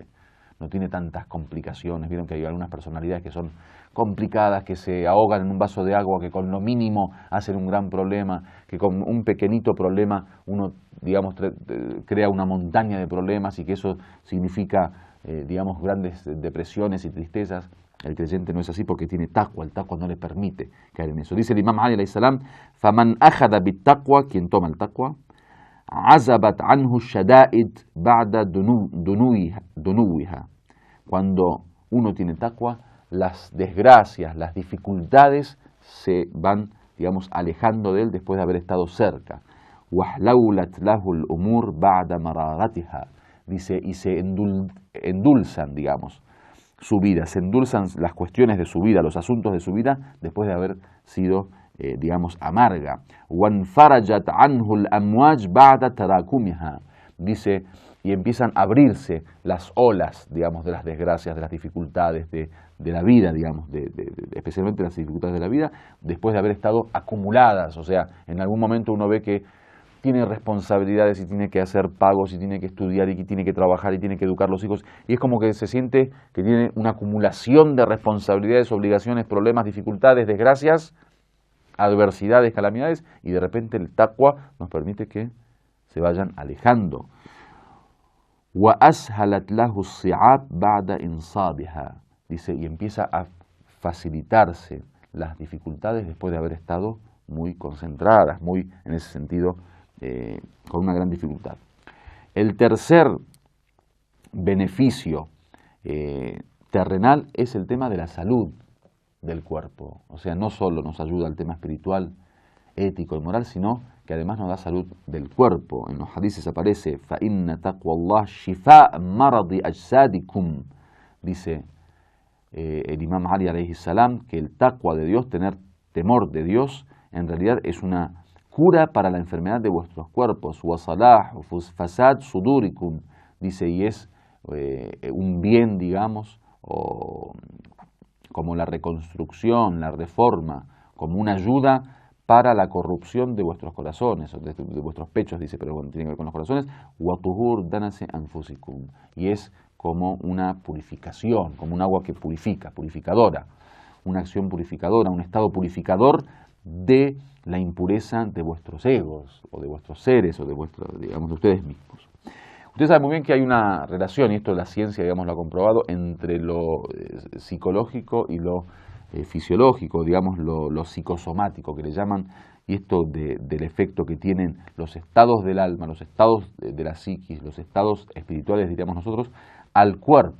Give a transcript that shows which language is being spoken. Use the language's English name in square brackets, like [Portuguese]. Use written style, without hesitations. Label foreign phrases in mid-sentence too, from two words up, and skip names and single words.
[Spanish] No tiene tantas complicaciones. Vieron que hay algunas personalidades que son complicadas, que se ahogan en un vaso de agua, que con lo mínimo hacen un gran problema, que con un pequeñito problema uno, crea una montaña de problemas y que eso significa digamos, grandes depresiones y tristezas. El creyente no es así porque tiene taqwa, el taqwa no le permite caer en eso. Dice el imam Ali [Arabic] عليه السلام، فمن أخذ بالتقوى, [Spanish] quien toma el taqwa, [Arabic] عزبت عنه الشدائد بعد دنوها. [Spanish] Cuando uno tiene taqwa, las desgracias, las dificultades se van, digamos, alejando de él después de haber estado cerca. [Arabic] واحلولت له الأمور بعد مرارتها. [Spanish] Dice, y se endulzan, digamos, su vida, se endulzan las cuestiones de su vida, los asuntos de su vida, después de haber sido, digamos, amarga. [Arabic] وَانْفَرَجَتْ عَنْهُ الْأَمْوَاجْ بَعْدَ تَرَاكُمِهَا. [Spanish] Dice, y empiezan a abrirse las olas, digamos, de las desgracias, de las dificultades de la vida, digamos, especialmente las dificultades de la vida, después de haber estado acumuladas. O sea, en algún momento uno ve que tiene responsabilidades y tiene que hacer pagos y tiene que estudiar y que tiene que trabajar y tiene que educar a los hijos, y es como que se siente que tiene una acumulación de responsabilidades, obligaciones, problemas, dificultades, desgracias, adversidades, calamidades, y de repente el taqwa nos permite que se vayan alejando. [Arabic] وَأَسْهَلَتْ لَهُ الصِّعَابْ بَعْدَ إِنْصَابِهَا. [Spanish] Dice, y empieza a facilitarse las dificultades después de haber estado muy concentradas, muy, en ese sentido, con una gran dificultad. El tercer beneficio terrenal es el tema de la salud del cuerpo. O sea, no solo nos ayuda al tema espiritual, ético y moral, sino que además nos da salud del cuerpo. En los hadices aparece [Arabic] فَإِنَّ تَقْوَى اللَّهِ شِفَاء مَرَضِ أَجْسَادِكُمْ. [Spanish] Dice el imam Ali [Arabic] عليه السلام [Spanish] que el taqwa de Dios, tener temor de Dios, en realidad es una cura para la enfermedad de vuestros cuerpos. [Arabic] وَصَلَاحُ فَسَادْ صُدُورِكُمْ. [Spanish] Dice, y es un bien, digamos, o como la reconstrucción, la reforma, como una ayuda para la corrupción de vuestros corazones, o de vuestros pechos, dice, pero bueno, tiene que ver con los corazones. [Arabic] وَطُهُورْ دَنَسِ أَنفُسِكُمْ. [Spanish] Y es como una purificación, como un agua que purifica, purificadora, una acción purificadora, un estado purificador de la impureza de vuestros egos, o de vuestros seres, o de digamos, de ustedes mismos. Ustedes saben muy bien que hay una relación, y esto la ciencia, digamos, lo ha comprobado, entre lo psicológico y lo fisiológico, digamos, lo psicosomático que le llaman, y esto del efecto que tienen los estados del alma, los estados de la psiquis, los estados espirituales, diríamos nosotros, al cuerpo.